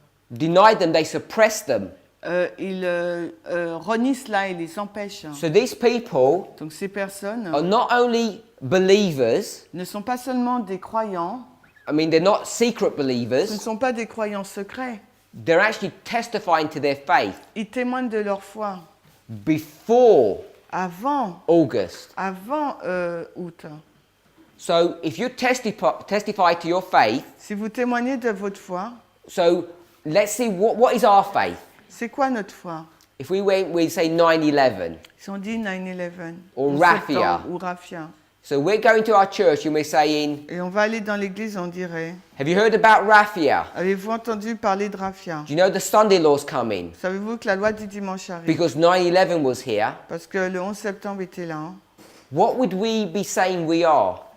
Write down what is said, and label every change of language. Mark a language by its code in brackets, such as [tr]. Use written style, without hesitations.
[en] Deny them, they suppress them. [fr] Ils renient cela et les empêchent. [en] So these people [fr] Donc ces personnes [en] are not only believers, [fr] ne sont pas seulement des croyants, [en] I mean, they're not secret [fr] ce ne [en] believers, [fr] sont pas des croyants secrets. [en] they're actually testifying to their faith [fr] Ils témoignent de leur foi. [en] before [fr] Avant [en] August. [fr] août. [en] So if you testify to your faith, [fr] Si vous témoignez de votre foi, [en] so let's see what is our faith. [fr] c'est quoi notre foi? [en] If we say 9/11, [fr] Si on dit 9/11 [en] Or [fr] ou [en] Raffia. [fr] septembre, ou Raffia, [en] so we're going to our church and we're saying, [fr] et on va aller dans l'église, on dirait, [en] have you heard about Raffia? [fr] avez-vous entendu parler de Raffia? [en] Do you know the Sunday law's coming? [fr] Savez-vous que la loi du dimanche arrive? [en] Because 9/11 was here. [fr] Parce que le 11 septembre était là. Hein. [en] What would we be saying we are?